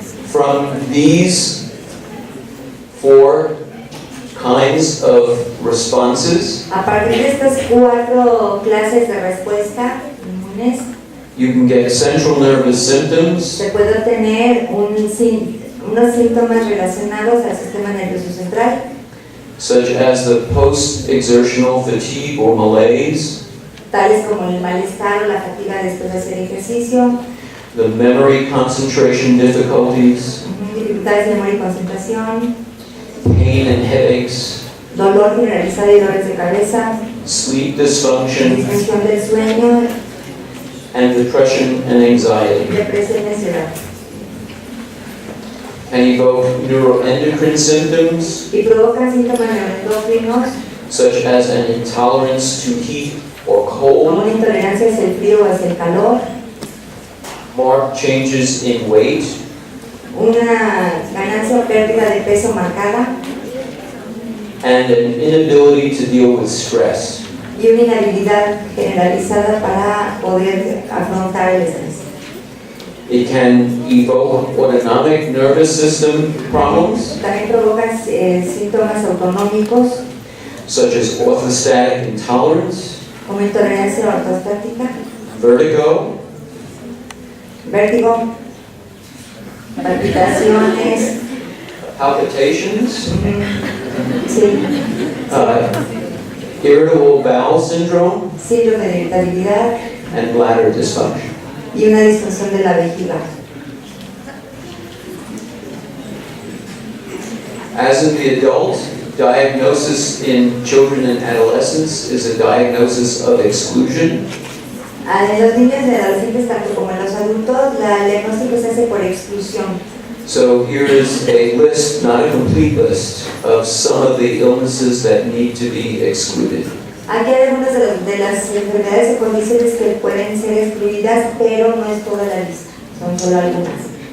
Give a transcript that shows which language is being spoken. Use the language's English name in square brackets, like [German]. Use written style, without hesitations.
[English] From these 4 kinds of responses, [Spanish] A partir de estas 4 clases de respuesta inmunes, [English] you can get central nervous symptoms [Spanish] se puede obtener unos síntomas relacionados al sistema nervioso central, [English] such as the post-exertional fatigue or malaise, [Spanish] tales como el malestar o la fatiga después de hacer ejercicio, [English] the memory concentration difficulties, [Spanish] dificultades de memoria y concentración, [English] pain and headaches, [Spanish] dolor generalizado y dolores de cabeza, [English] sleep dysfunction, [Spanish] disfunción del sueño, [English] and depression and anxiety. [Spanish] depresión y ansiedad. [English] Can evoke neuroendocrine symptoms [Spanish] Y provocan síntomas neuroendocrinos [English] such as an intolerance to heat or [Spanish] como [English] cold, [Spanish] una intolerancia hacia el frío o hacia el calor, [English] marked changes in weight, [Spanish] una ganancia o pérdida de peso marcada [English] and an inability to deal with stress. [Spanish] y una inhabilidad generalizada para poder afrontar el estrés. [English] It can evoke autonomic nervous system problems [Spanish] También provoca síntomas autonómicos [English] such as orthostatic intolerance, [Spanish] como intolerancia ortostática, [English] vertigo, [Spanish] vértigo, palpitaciones, [English] palpitations, [Spanish] sí, [English] irritable bowel syndrome, [Spanish] síndrome de irritabilidad [English] and bladder dysfunction. [Spanish] y una disfunción de la vejiga. [English] As in the adult, diagnosis in children and adolescents is a diagnosis of exclusion. [Spanish] En los niños y adolescentes, tanto como en los adultos, el diagnóstico se hace por exclusión. [English] So here is a list, not a complete list, of some of the illnesses that need to be excluded. [Spanish] Aquí hay algunas de las enfermedades o condiciones que pueden ser excluidas, pero no es toda la lista, son solo algunas.